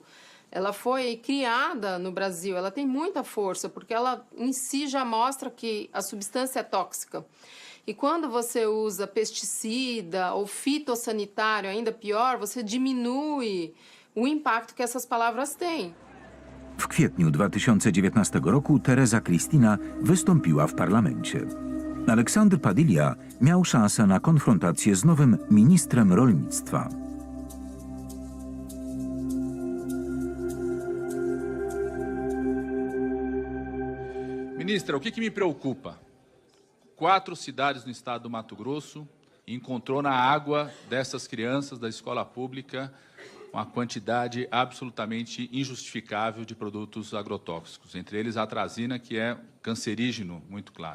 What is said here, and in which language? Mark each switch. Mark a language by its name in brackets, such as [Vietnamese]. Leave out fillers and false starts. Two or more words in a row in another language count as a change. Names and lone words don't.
[Portuguese] Ela foi criada no Brasil, ela tem muita força, porque ela em si já mostra que a substância é tóxica. E quando você usa pesticida ou fitossanitário, ainda pior, você diminui o impacto que essas palavras têm. [Polish] W kwietniu 2019 roku Tereza Cristina wystąpiła w parlamencie. Alexandr Padilla miał szansę na konfrontację z nowym ministrem rolnictwa. [Portuguese] Ministra, o que me preocupa? 4 cidades no estado do Mato Grosso encontrou na água dessas crianças da escola pública uma quantidade absolutamente injustificável de produtos agrotóxicos, entre eles a atrazina, que é cancerígeno, muito claro.